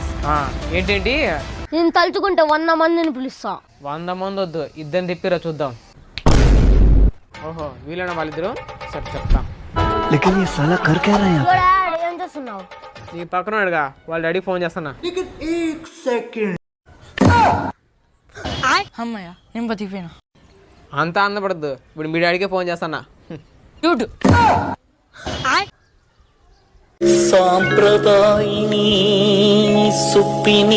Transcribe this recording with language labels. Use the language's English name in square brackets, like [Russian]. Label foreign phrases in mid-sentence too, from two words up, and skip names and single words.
[Telugu] ఏంటేంటి? నేను తలుచుకుంటే 100 మందిని పిలుస్తా. 100 మంది వద్దు, ఇద్దరిని తిప్పిరా చూద్దాం. ఓహో వీళ్ళైనా వాళ్ళిద్దరు? సరే చెప్తా. [Hindi] लेकिन ये साला कर क्या रहा है यहाँ पे? [English] Your dad [Telugu] ఏం చేస్తున్నావు? నీ పక్కన అడుగా వాళ్ళ డాడీ ఫోన్ చేస్తున్నా. అమ్మయ్య నేను బతికిపోయినా. అంతా అందపడద్దు, ఇప్పుడు మీ డాడీకే ఫోన్ చేస్తున్నా. సాంప్రదాయిని సుప్పిని